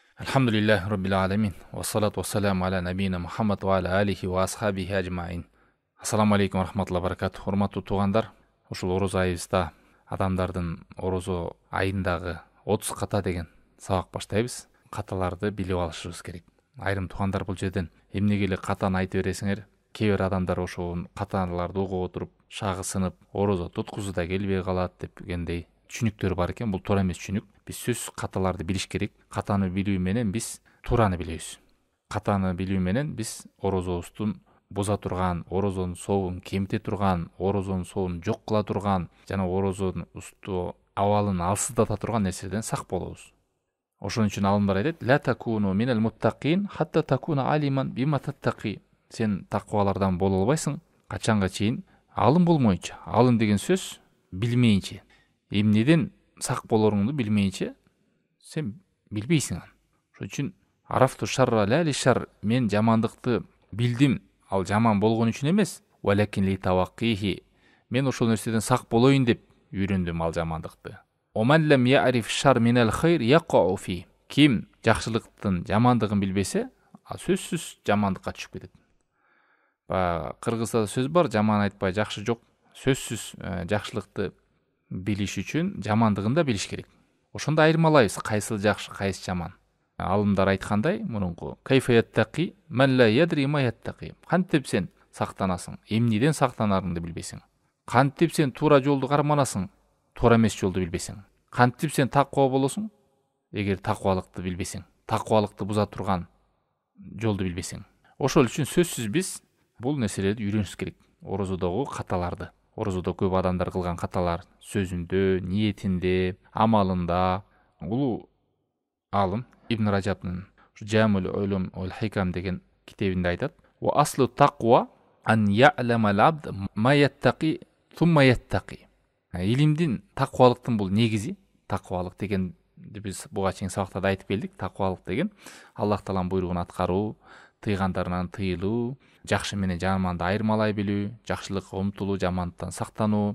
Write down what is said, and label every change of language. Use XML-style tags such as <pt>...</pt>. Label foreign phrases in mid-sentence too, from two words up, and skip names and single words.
<ar>الحمد لله رب العالمين. والصلاة والسلام على نبينا محمد وعلى آله وأصحابه أجمعين. السلام عليكم ورحمة الله وبركاته.</ar> <ky>Урматтуу туугандар, ушул ороз айыбызда адамдардын орозо айындагы 30 ката деген сабак баштайбыз. Каталарды билип алышыбыз керек. Айрым туугандар бул жерден эмнеге эле катаны айтып бересиңер? Кээ бир адамдар ошол каталарды угуп отуруп, шагы сынып, орозо туткузуу да келбей калат дегендей түшүнүктөр бар экен. Бул туура эмес түшүнүк. Биз сөзсүз каталарды билиш керек. Катаны билүү менен биз туураны билебиз. Катаны билүү менен биз орозобуздун буза турган, орозонун сообун кемите турган, орозонун сообун жок кыла турган жана орозонун абалын алсыздата турган нерселерден сак болобуз. Ошон үчүн алымдар айтат:</ky> <ar>"لا تكون من المتقين حتى تكون عالما بما تتقي."</ar> <ky>Сен таквалардан боло албайсың качанга чейин алым болмойчу. Алым деген сөз билмейинче. Эмнеден сак болоруңду билмейинче сен билбейсиң. Ошон үчүн</ky> <ar>عرفت الشر لا للشر,</ar> <ky>мен жамандыкты билдим, ал жаман болгон үчүн эмес,</ky> <ar>ولكن لتوقيه,</ar> <ky>мен ошол нерседен сак болоюн деп үйрөндүм ал жамандыкты.</ky> <ar>ومن لم يعرف الشر من الخير يقع فيه.</ar> <ky>Ким жакшылыктын жамандыгын билбесе, ал сөзсүз жамандыкка түшүп кетет. Кыргызда сөз бар, жаман айтпай жакшы жок. Сөзсүз жакшылыкты билиш үчүн жамандыгын да билиш керек. Ошондо айырмалайбыз, кайсы жакшы, кайсы жаман. Алымдар айткандай, мурунку</ky> <ar>كيف يتقي من لا يدري ما يتقي.</ar> <ky>Кантип сен сактанасың, эмнеден сактанарыңды билбесең. Кантип сен туура жолду карманасың, туура эмес жолду билбесең. Кантип сен таква болосуң, эгер таквалыкты билбесең, таквалыкты буза турган жолду билбесең. Ошол үчүн сөзсүз биз бул нерселерди үйрөнүш керек. Орозодогу каталарды. Орозодо көп адамдар кылган каталар сөзүндө, ниетинде, амалында. Улуу алым Ибн Раджабтын Жамул улум вал хикам деген китебинде айтат:</ky> <ar>"وأصل التقوى أن يعلم العبد ما يتقي ثم يتقي."</ar> <ky>Илимдин, таквалыктын бул негизи. Таквалык дегенди биз буга чейин сабактарда айтып келдик. Таквалык деген Аллах Тааланын буйругун аткаруу, тыйгандарынан тыйылуу, жакшы менен жаманды айырмалай билүү, жакшылыкка умтулуу, жамандыктан сактануу.</ky>